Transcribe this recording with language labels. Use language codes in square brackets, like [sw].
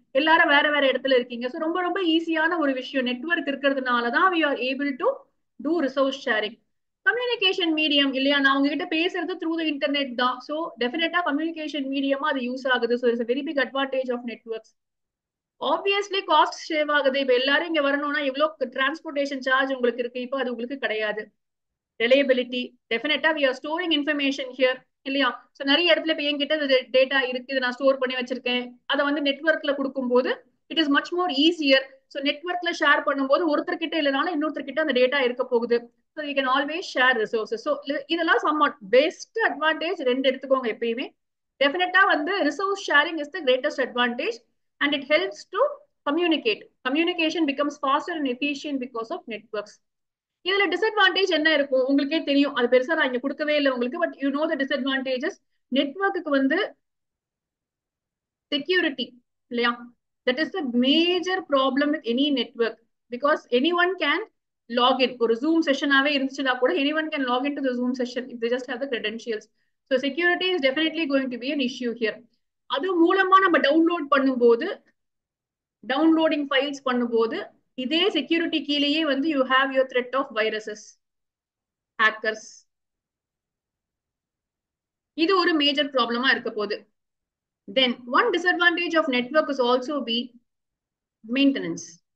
[ta] எல்லாரும் வேற வேற இடத்துல இருக்கீங்க. ஸோ ரொம்ப ரொம்ப ஈஸியான ஒரு விஷயம் network இருக்கிறதுனாலதான் [en] we are able to do resource sharing. [ta] Communication medium இல்லையா, நான் உங்ககிட்ட பேசுறது த்ரூ த இன்டர்நெட் தான். ஸோ டெஃபினட்டா கம்யூனிகேஷன் மீடியமா அது யூஸ் ஆகுது. So [en] It's very big advantage of networks. [ta] Obviously cost save ஆகுது. இப்ப எல்லாரும் இங்க வரணும்னா எவ்வளவு டிரான்ஸ்போர்டேஷன் சார்ஜ் உங்களுக்கு இருக்கு, இப்போ அது உங்களுக்கு கிடையாது. [en] reliability definitely we are storing information here [ta] இல்லையா. ஸோ நிறைய இடத்துல இப்போ என்கிட்ட டேட்டா இருக்கு, இதை நான் ஸ்டோர் பண்ணி வச்சிருக்கேன். அதை வந்து நெட்வொர்க்ல கொடுக்கும்போது [en] It is much more easier. [ta] So நெட்வொர்க்ல share பண்ணும்போது ஒருத்தர் கிட்ட இல்லைனாலும் இன்னொருத்தர் கிட்ட அந்த டேட்டா இருக்க போகுது. [en] So you can always share resources. [ta] So இதெல்லாம் சம்வாட் பெஸ்ட் அட்வான்டேஜ். ரெண்டு எடுத்துக்கோங்க எப்பயுமே. டெஃபினட்டா வந்து [en] Resource sharing is the greatest advantage and it helps to communicate. Communication becomes faster and efficient because of networks. [ta] இதுல டிஸ்அட்வான்டேஜ் என்ன இருக்கும் உங்களுக்கே தெரியும். அது பெருசா நான் இங்க கொடுக்கவே இல்லை உங்களுக்கு. [en] But you know the disadvantages. [ta] Network வந்து செக்யூரிட்டி இல்லையா, [en] That is the major problem with any network. Because any one can login. [ta] ஒரு ஜூம் செஷனாவே இருந்துச்சுன்னா கூட [en] Any one can login to the Zoom session if they just have the credentials. So security is definitely going to be an issue here. [ta] அது மூலமா நம்ம download பண்ணும்போது, downloading files பண்ணும்போது இதே security கீழேயே வந்து [en] you have your threat of viruses, [ta] hackers. இது ஒரு மேஜர் ப்ராப்ளமா இருக்க போகுது. [en] Then one disadvantage of network is also be maintenance.